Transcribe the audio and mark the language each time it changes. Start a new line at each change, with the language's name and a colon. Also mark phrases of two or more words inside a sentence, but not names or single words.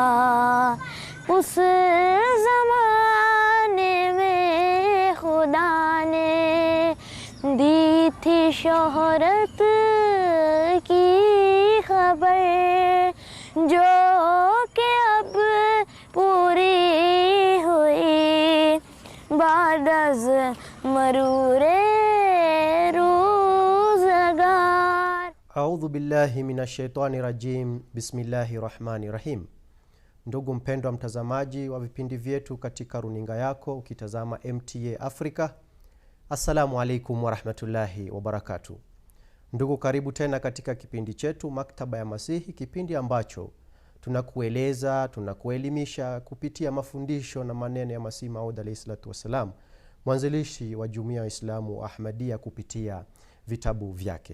Urdu: اس زمانے میں خدا نے دی تھی شہرت کی خبر، جو کہ اب پوری ہوئی بعد از مرور روزگار.
Arabic: أعوذ بالله من الشيطان الرجيم. بسم الله الرحمن الرحيم.
Swahili: Ndugu mpendwa mtazamaji wa vipindi vyetu katika runinga yako ukitazama MTA Africa,
Arabic: السلام عليكم ورحمة الله وبركاته.
Swahili: Ndugu, karibu tena katika kipindi chetu Maktaba ya Masihi, kipindi ambacho tunakueleza, tunakuelimisha kupitia mafundisho na maneno ya Masihi Maud
Arabic: عليه الصلاة والسلام,
Swahili: mwanzilishi wa Jumuiya ya Islamu Ahmadiyya, kupitia vitabu vyake.